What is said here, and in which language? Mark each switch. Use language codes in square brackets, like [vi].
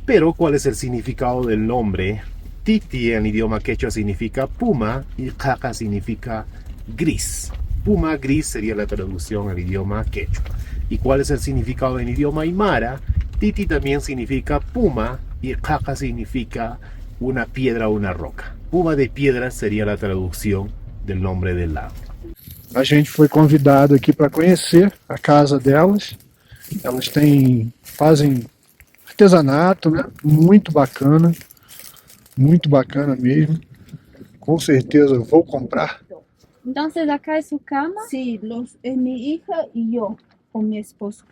[es] Pero, ¿cuál es el significado del nombre? Titi en idioma quechua significa puma y caca significa gris. Puma, gris sería la traducción al idioma quechua. ¿Y cuál es el significado en idioma aymara? Titi también significa puma y caca significa una piedra o una roca. Puma de piedra sería la traducción del nombre del lago. [pt] A gente foi convidado aqui para conhecer a casa delas. Elas fazem artesanato, né? Muito bacana mesmo. Com certeza eu vou comprar. [es] Entonces acá es su cama. Sí, es mi hija y yo con mi esposo.